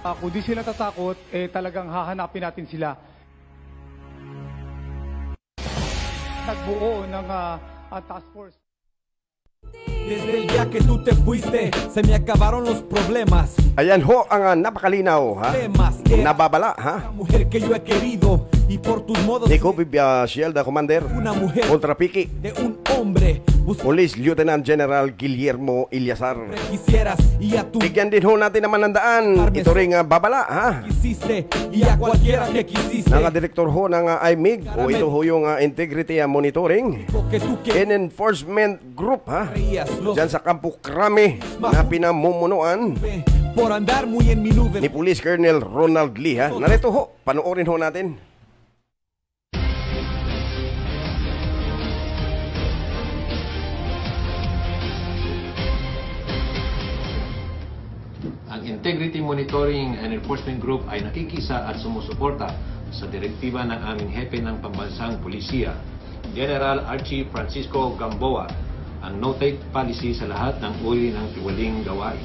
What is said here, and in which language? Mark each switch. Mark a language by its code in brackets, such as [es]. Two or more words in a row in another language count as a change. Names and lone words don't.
[tl] Kung di sila tatakot, talagang hahanapin natin sila. Nagbuo ng task force. [es] Desde el día que tú te fuiste, se me acabaron los problemas. [tl] Ayan ho ang napakalinaw, ha? Nababala, ha? [es] La mujer que yo he querido y por tus modos [tl] Ni Kobe Shielda, Commander, [es] una mujer [tl] Contra Piki, [es] de un hombre. [tl] Police Lieutenant General Guillermo Ilyasar. [es] Quisieras y a tu [tl] Bigyan din ho natin naman ng daan. Ito ring babala, ha? [es] quisiste y a cualquiera que quisiste. [tl] Direktor ho ng IMIG o ito ho yung Integrity Monitoring [es] Que tú que [tl] and Enforcement Group, ha? [es] querías los [tl] Diyan sa Kampo Krami na pinamumunuan [es] por andar muy en mi nube. [tl] ni Police Colonel Ronald Lee, ha? Narito ho, panoorin ho natin. Ang Integrity Monitoring and Enforcement Group ay nakikisa at sumusuporta sa direktiba ng aming hepe ng pambansang pulisya, General Archie Francisco Gamboa, ang [en] no-take policy [tl] sa lahat ng uri ng tiwaling gawain.